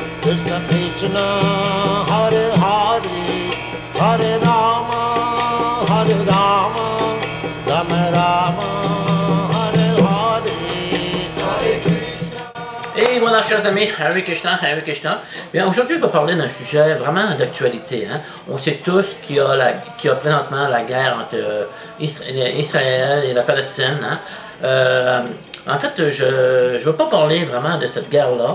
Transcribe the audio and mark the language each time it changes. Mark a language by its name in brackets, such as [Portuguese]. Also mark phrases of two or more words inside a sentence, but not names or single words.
[Sanskrit] Krishna Krishna Hare Hare Hare Rama Rama Rama Hare Hare Hare Krishna. [French] Et voilà, chers amis, [Sanskrit] Hare Krishna, Hare Krishna. [French] Bien, aujourd'hui, je vais parler d'un sujet vraiment d'actualité. Hein. On sait tous qu'il y a présentement la guerre entre Israël et la Palestine. Hein. En fait, je ne veux pas parler vraiment de cette guerre-là.